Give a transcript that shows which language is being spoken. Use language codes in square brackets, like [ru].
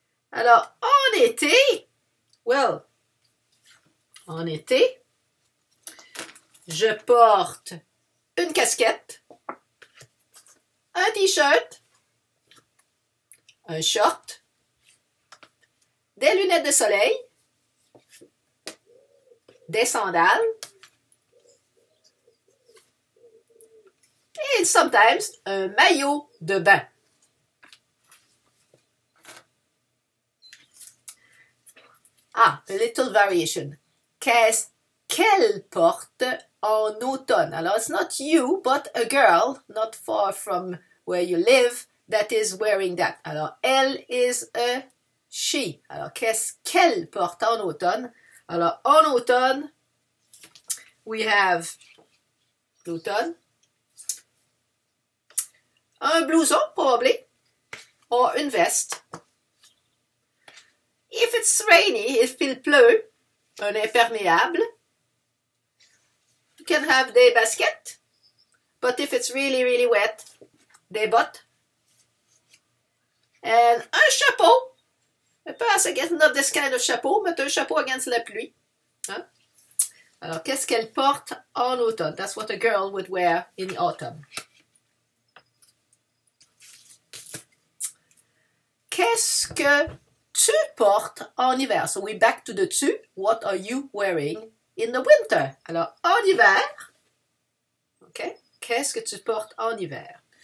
[fr] Alors, en été, well, en été, je porte une casquette, un t-shirt, un short, des lunettes de soleil, des sandales, et sometimes un maillot de bain. [en] Ah, a little variation. [fr] Qu'elle porte en automne. [en] Alors, it's not you, but a girl, not far from where you live, that is wearing that. Alors, elle is a she. [fr] Alors, qu'est-ce qu'elle porte en automne? Alors, en automne, [en] we have [fr] l'automne, un blouson, probably, or une veste. [en] If it's rainy, if [fr] il pleut, [en] un imperméable. You can have [fr] des baskets, [en] but if it's really, really wet, [fr] des bottes. [en] And un chapeau. Perhaps against not this kind of chapeau, [fr] mais un chapeau [en] against la pluie. Hein? [fr] Alors, qu'est-ce qu'elle porte en automne? [en] That's what a girl would wear in autumn. [fr] Qu'est-ce que tu portes en hiver? [en] So we're back to the tu. What are you wearing in the winter? [fr] Alors, en hiver, okay, qu'est-ce que tu portes en hiver?